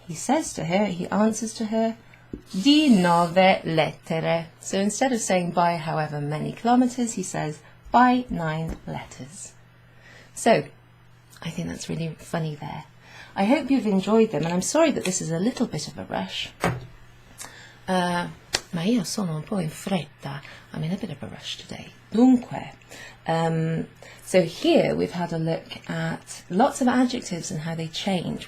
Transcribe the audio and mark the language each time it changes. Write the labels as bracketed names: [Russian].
[English] He says to her, he answers to her, [Italian] di 9 lettere. [English] So instead of saying by however many kilometers, he says by 9 letters. So, I think that's really funny there. I hope you've enjoyed them, and I'm sorry that this is a little bit of a rush. [Italian] Ma io sono un po' in fretta. [English] I'm in a bit of a rush today. Dunque, so here we've had a look at lots of adjectives and how they change.